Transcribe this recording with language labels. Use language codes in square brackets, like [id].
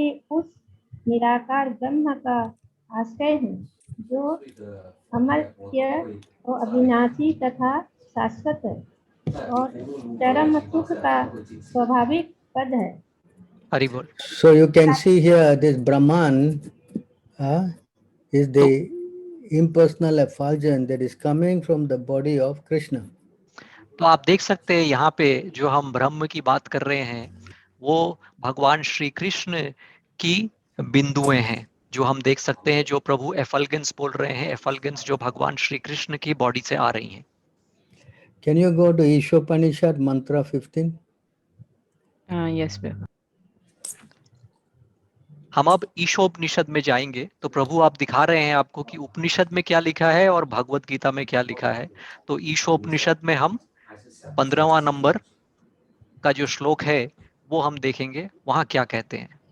[hi] उस निराकार ब्रह्म का आश्रय हूँ, जो अमर्त्य और अविनाशी तथा शाश्वत है और चरम सुख का स्वाभाविक पद है। हरि बोल। [en] So you can see here this Brahman is the impersonal effulgence that is coming from the body of Krishna. [hi] तो आप देख सकते हैं यहाँ पे जो हम ब्रह्म की बात कर रहे हैं वो भगवान श्री कृष्ण की बिंदुएं हैं, जो हम देख सकते हैं, जो प्रभु एफलगेंस बोल रहे हैं, एफलगेंस जो भगवान श्री कृष्ण की बॉडी से आ रही हैं। [en] Can you go to Ishopanishad mantra 15? Yes, Prabhu. [hi] हम अब ईशोपनिषद में जाएंगे। तो प्रभु आप दिखा रहे हैं आपको कि उपनिषद में क्या लिखा है और भगवत गीता में क्या लिखा है। तो ईशोपनिषद में हम 15वां नंबर का जो श्लोक है वो हम देखेंगे, वहां क्या कहते हैं।